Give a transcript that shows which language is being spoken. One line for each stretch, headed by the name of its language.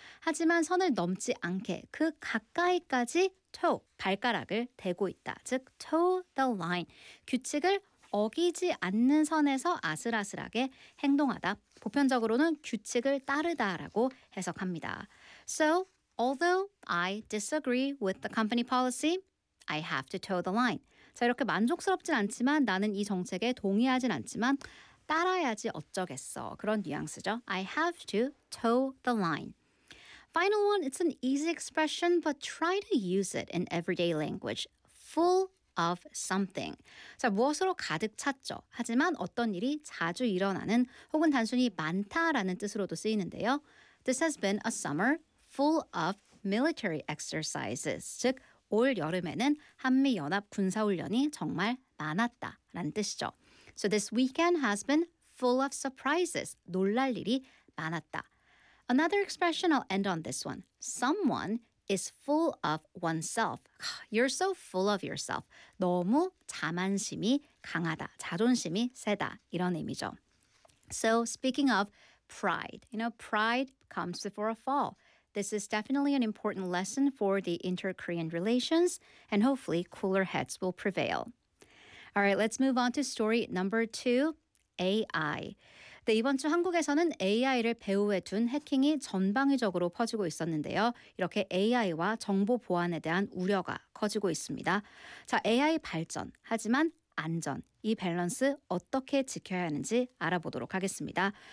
Korean: 하지만 선을 넘지 않게 그 가까이까지 toe, 발가락을 대고 있다. 즉, toe the line, 규칙을 어기지 않는 선에서 아슬아슬하게 행동하다. 보편적으로는 규칙을 따르다라고 해석합니다.
English: So, although I disagree with the company policy, I have to toe the line.
Korean: 자, 이렇게 만족스럽진 않지만 나는 이 정책에 동의하진 않지만 따라야지 어쩌겠어. 그런 뉘앙스죠.
English: I have to toe the line. Final one, it's an easy expression, but try to use it in everyday language. Full of something.
Korean: 자, 무엇으로 가득 찼죠. 하지만 어떤 일이 자주 일어나는 혹은 단순히 많다라는 뜻으로도 쓰이는데요.
English: This has been a summer full of military exercises.
Korean: 즉, 올 여름에는 한미연합 군사훈련이 정말 많았다라는 뜻이죠.
English: So this weekend has been full of surprises.
Korean: 놀랄 일이 많았다.
English: Another expression I'll end on this one. Someone is full of oneself. You're so full of yourself.
Korean: 너무 자만심이 강하다. 자존심이 세다. 이런 의미죠.
English: So speaking of pride, you know, pride comes before a fall. This is definitely an important lesson for the inter-Korean relations, and hopefully cooler heads will prevail. All right, let's move on to story number two, AI.
Korean: 네, 이번 주 한국에서는 AI를 배후에 둔 해킹이 전방위적으로 퍼지고 있었는데요. 이렇게 AI와 정보 보안에 대한 우려가 커지고 있습니다. 자, AI 발전, 하지만 안전, 이 밸런스 어떻게 지켜야 하는지 알아보도록 하겠습니다.